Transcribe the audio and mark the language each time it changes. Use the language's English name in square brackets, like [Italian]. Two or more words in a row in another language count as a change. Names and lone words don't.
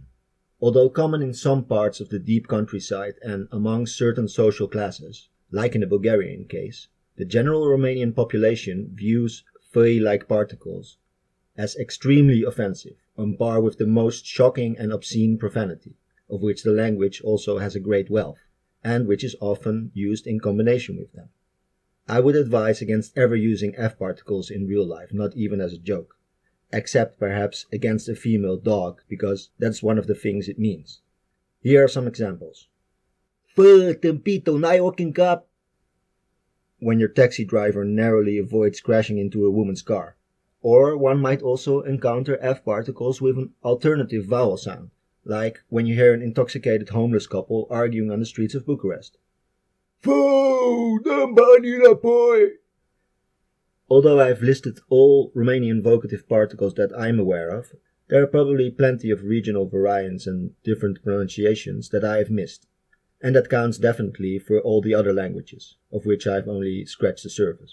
[English] Although common in some parts of the deep countryside and among certain social classes, like in the Bulgarian case, the general Romanian population views fui-like particles as extremely offensive, on par with the most shocking and obscene profanity, of which the language also has a great wealth, and which is often used in combination with them. I would advise against ever using F particles in real life, not even as a joke, except perhaps against a female dog, because that's one of the things it means. Here are some examples. [Romanian] Fă, tâmpito, n-ai ochi în cap! [English] When your taxi driver narrowly avoids crashing into a woman's car. Or one might also encounter F particles with an alternative vowel sound, like when you hear an intoxicated homeless couple arguing on the streets of Bucharest. [Romanian] Fă, dă-mi banii înapoi! [English] Although I've listed all Romanian vocative particles that I'm aware of, there are probably plenty of regional variants and different pronunciations that I have missed, and that counts definitely for all the other languages, of which I've only scratched the surface.